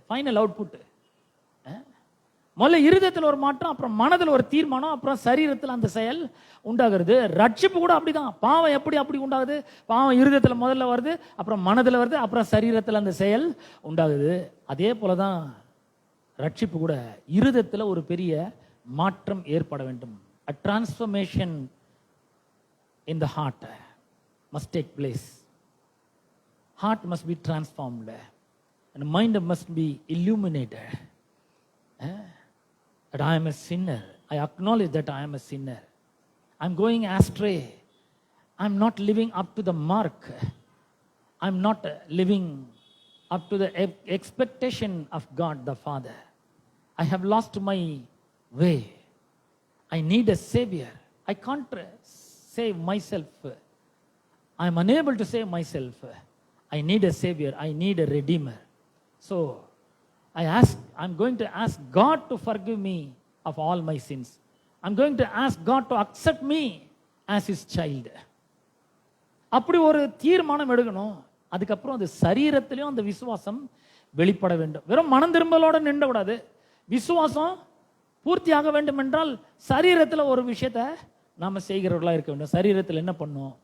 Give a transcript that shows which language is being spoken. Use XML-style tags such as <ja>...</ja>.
<ta>Final output முதல்ல இருதயத்தில் ஒரு மாற்றம், அப்புறம் மனதில் ஒரு தீர்மானம், அப்புறம் சரீரத்தில் அந்த செயல் உண்டாகிறது. ரட்சிப்பு கூட அப்படிதான். பாவம் அப்படி உண்டாகுது? பாவம் இருதயத்தில் முதல்ல வருது, அப்புறம் மனதில் வருது, அப்புறம் சரீரத்தில் அந்த செயல் உண்டாகுது. அதே போலதான் ரட்சிப்பு கூட இருதயத்தில் ஒரு பெரிய மாற்றம் ஏற்பட வேண்டும்.</ta> <en>A transformation in the heart must take place. Heart must be transformed and mind must be illuminated. That I am a sinner. I acknowledge that I am a sinner. I'm going astray. I'm not living up to the mark. I'm not living up to the expectation of God the Father. I have lost my way. I need a savior. I can't save myself. I am unable to save myself. I need a savior. I need a redeemer. So I'm going to ask God to forgive me of all my sins. I'm going to ask God to accept me as his child.</en> <ta>அப்படி ஒரு தீர்மானம் எடுக்கணும். அதுக்கப்புறம் அது சரீரத்திலையும் அந்த விசுவாசம் வெளிப்பட வேண்டும். வெறும் மனம் திரும்பலோட நின்ற கூடாது. விசுவாசம் பூர்த்தியாக வேண்டும் என்றால் சரீரத்தில் ஒரு விஷயத்தை நாம செய்கிறவர்களா இருக்க வேண்டும். சரீரத்தில் என்ன பண்ணும்?</ta>